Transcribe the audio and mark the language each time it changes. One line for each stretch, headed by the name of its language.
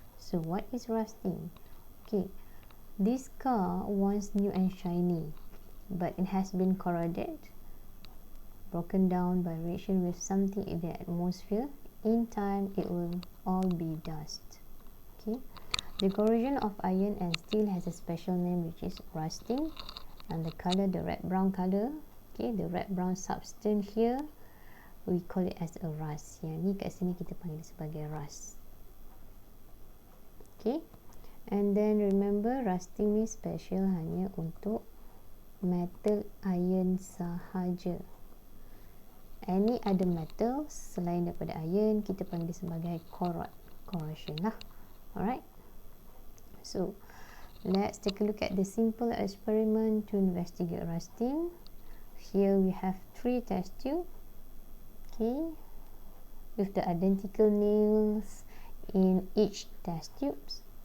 English: So what is rusting? Okay, this car once new and shiny, but it has been corroded, broken down by reaction with something in the atmosphere. In time, it will all be dust. Okay, the corrosion of iron and steel has a special name, which is rusting. And the color, the red brown color, okay, the red brown substance here, we call it as a rust.
Malay: Yang ni kat sini kita panggil sebagai rust.
English: Okay, and then remember,
Malay: rusting ni special hanya untuk metal iron sahaja.
English: Any other metal
Malay: selain daripada iron, kita panggil sebagai corrosion lah.
English: Alright, so let's take a look at the simple experiment to investigate rusting. Here we have 3 test tubes, okay, with the identical nails in each test tubes.